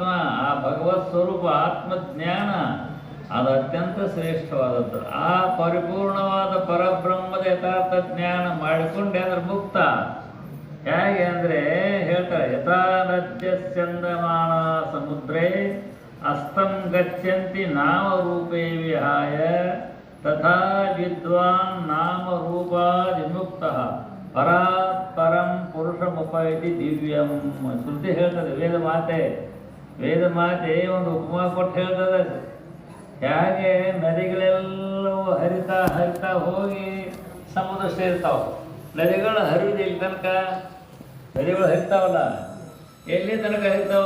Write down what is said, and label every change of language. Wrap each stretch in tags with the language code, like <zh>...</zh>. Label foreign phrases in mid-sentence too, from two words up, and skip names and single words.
<kn>ಆ ಭಗವತ್ ಸ್ವರೂಪ ಆತ್ಮಜ್ಞಾನ ಅದು ಅತ್ಯಂತ ಶ್ರೇಷ್ಠವಾದದ್ದು. ಆ ಪರಿಪೂರ್ಣವಾದ ಪರಬ್ರಹ್ಮದ ಯಥಾರ್ಥ ಜ್ಞಾನ ಮಾಡಿಕೊಂಡೆ ಅಂದ್ರೆ ಮುಕ್ತ. ಹೇಗೆ ಅಂದರೆ ಹೇಳ್ತಾರೆ,</kn> <sa>ಯಥಾ ನದ್ಯ ಚಂದಮಾನ ಸಮುದ್ರೇ ಅಸ್ತಂ ಗಚ್ಚಂತಿ ನಾಮರೂಪೇ ವಿಹಾಯ ತಥಾ ವಿದ್ವಾನ್ ನಾಮರೂಪಾದಿಮುಕ್ತಃ ಪರಾತ್ ಪರಂ ಪುರುಷಮುಪೈತಿ ದಿವ್ಯಂ.</sa> <kn>ಶ್ರುತಿ ಹೇಳ್ತದೆ, ವೇದ ಮಾತೆ ಒಂದು ಉಪಮಾ ಕೊಟ್ಟು ಹೇಳ್ತದೆ. ಹೇಗೆ ನದಿಗಳೆಲ್ಲವೂ ಹರಿತಾ ಹರಿತಾ ಹೋಗಿ ಸಮುದ್ರ ಸೇರ್ತಾವೆ. ನದಿಗಳು ಹರಿದು ಇಲ್ಲಿ ತನಕ ನದಿಗಳು ಹರಿತಾವಲ್ಲ, ಎಲ್ಲಿ ತನಕ ಹರಿತಾವು?</kn>